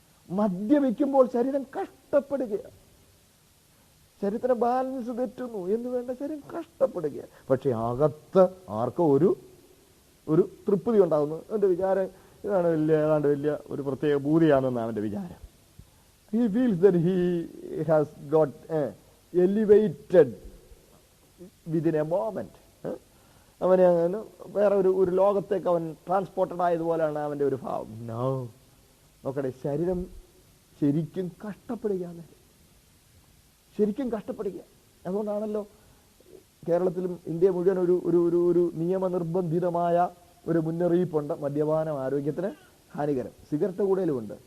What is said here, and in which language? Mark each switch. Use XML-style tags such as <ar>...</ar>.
<ml>മദ്യപിക്കുമ്പോൾ ശരീരം കഷ്ടപ്പെടുക, ശരീരത്തിന് ബാലൻസ് തെറ്റുന്നു എന്ന് വേണ്ട, ശരീരം കഷ്ടപ്പെടുക, പക്ഷെ അകത്ത് ആർക്കോ ഒരു തൃപ്തി ഉണ്ടാകുന്നു. എൻ്റെ വിചാരം ഇതാണ് ഏതാണ്ട് വലിയ ഒരു പ്രത്യേക ഭൂതിയാണെന്നാണ് അവൻ്റെ വിചാരം.</ml> <en>He feels that he has got elevated within a moment.</en> <ml>അവന് വേറെ ഒരു ലോകത്തേക്ക് അവൻ ട്രാൻസ്പോർട്ടഡ് ആയതുപോലെയാണ് അവൻ്റെ ഒരു ഭാവം. നോ, നോക്കട്ടെ, ശരീരം ശരിക്കും കഷ്ടപ്പെടുക, ശരിക്കും കഷ്ടപ്പെടുക. അതുകൊണ്ടാണല്ലോ കേരളത്തിലും ഇന്ത്യ മുഴുവൻ ഒരു നിയമനിർബന്ധിതമായ ഒരു മുന്നറിയിപ്പുണ്ട്: മദ്യപാനം ആരോഗ്യത്തിന് ഹാനികരം. സിഗരറ്റ് കൂടലുമുണ്ട്.</ml>